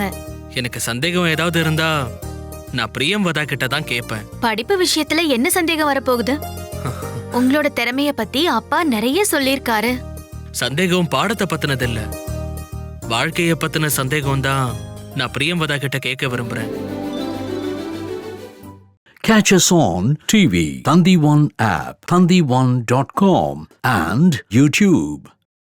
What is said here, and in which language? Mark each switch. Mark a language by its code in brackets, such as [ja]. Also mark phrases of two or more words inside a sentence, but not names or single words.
[ta] எனக்கு சந்தேகம் ஏதாவது இருந்தா நான் பிரியம்வதா கிட்ட தான் கேட்பேன். படிப்பு விஷயத்துல என்ன சந்தேகம் வரப்போகுது? உங்களோட திறமைய பத்தி அப்பா நிறைய சொல்லிருக்காரு. சந்தேகம் பாடத்தை பத்தினது இல்ல, வாழ்க்கைய பத்தின சந்தேகம் தான் நான் பிரியம்வதா கிட்ட கேட்க விரும்புறேன். [en] Catch us on TV, Thandivan app, thandivan.com and YouTube.